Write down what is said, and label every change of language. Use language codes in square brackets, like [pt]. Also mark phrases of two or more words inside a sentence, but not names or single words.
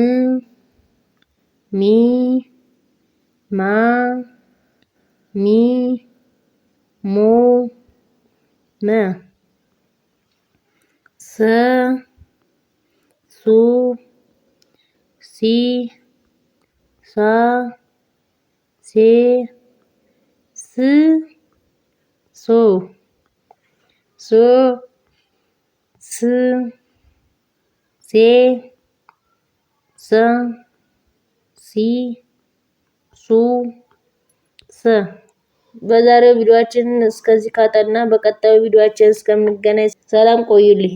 [am] ሚ ማ ሚ ሞ መ ሰ ሱ ሲ ሳ ሴ ስ ሶ ሶ ስ ሴ ሰ ሲ ሱ ሰ። በዛሬው ቪዲዮአችን እስከዚህ ካጠና በቀጣዩ ቪዲዮአችን እስከምንገናኝ ሰላም ቆዩልኝ።